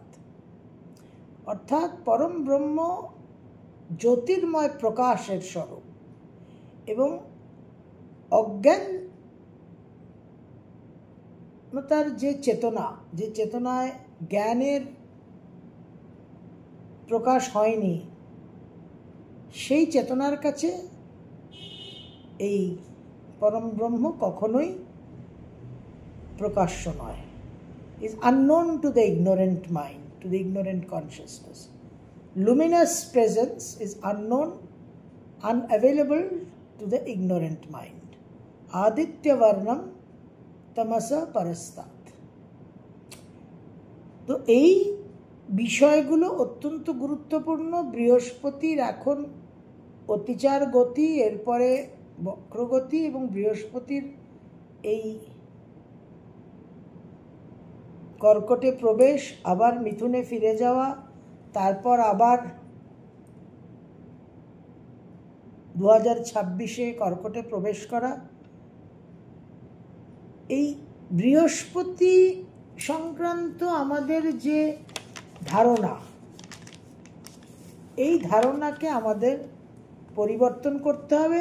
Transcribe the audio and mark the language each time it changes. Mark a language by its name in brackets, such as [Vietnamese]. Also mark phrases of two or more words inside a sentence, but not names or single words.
[Bangla] অর্থাৎ পরম ব্রহ্ম জ্যোতির্ময় প্রকাশের স্বরূপ এবং অজ্ঞানতার যে চেতনা, যে চেতনায় জ্ঞানের প্রকাশ হয়নি, সেই চেতনার কাছে এই পরম ব্রহ্ম কখনোই প্রকাশ্য নয়। [English] is unknown to the ignorant mind, to the ignorant consciousness. Luminous presence is unknown, unavailable to the ignorant mind. [Sanskrit] आदित्य वर्णं तमसः परस्तात्. [Bangla] তো এই বিষয়গুলো অত্যন্ত গুরুত্বপূর্ণ। বৃহস্পতির এখন অতিচার গতি, এরপরে বক্রগতি, এবং বৃহস্পতির এই কর্কটে প্রবেশ, আবার মিথুনে ফিরে যাওয়া, তারপর আবার 2026-এ কর্কটে প্রবেশ করা, এই বৃহস্পতি সংক্রান্ত আমাদের যে ধারণা, এই ধারণাকে আমাদের পরিবর্তন করতে হবে।